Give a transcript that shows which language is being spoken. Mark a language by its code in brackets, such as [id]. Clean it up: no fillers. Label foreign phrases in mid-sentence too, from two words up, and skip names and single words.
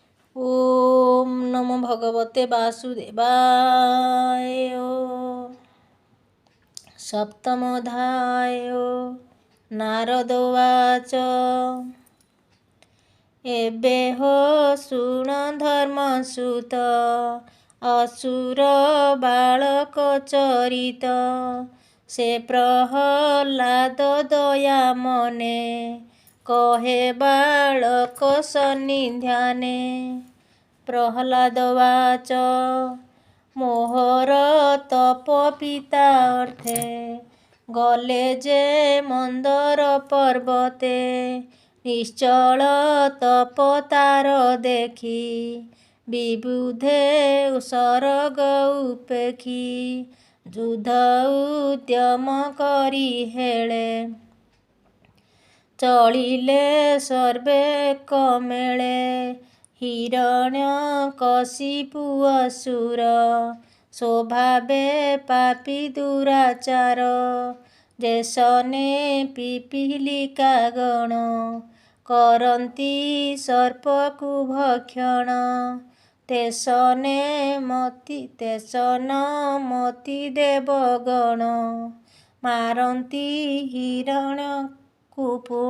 [sa] ओम नमो भगवते वासुदेवाय। सप्तमोऽध्याय। नारद उवाच। [or] ଏବେ ହୋ ଶୃଣ ଧର୍ମସୁତ ଅସୁର ବାଳକ ଚରିତ। ସେ ପ୍ରହଲାଦ ଦୟା ମନେ କହେ ବାଳକ ସନ୍ନିଧାନେ। [sa] प्रहलाद उवाच। [or] ମୋହର ତପ ପିତା ଅର୍ଥେ ଗଲେ ଯେ ମନ୍ଦର ପର୍ବତେ। ନିଶ୍ଚଳ ତପ ତାର ଦେଖି ବିବୁଧେ ସରଗ ଉପେଖି। ଯୁଦ୍ଧ ଉଦ୍ୟମ କରି ହେଳେ ଚଳିଲେ ସର୍ବେ କମେଳେ। ହିରଣ୍ୟ କଶିପୁ ଅସୁର ସ୍ୱଭାବେ ପାପୀ ଦୁରାଚାର। ଯେସନେ ପିପୀଲିକା ଗଣ କରନ୍ତି ସର୍ପକୁ ଭକ୍ଷଣ। ତେସନ ମତି ଦେବଗଣ ମାରନ୍ତି ହିରଣ୍ୟକୁ ପୁଣ।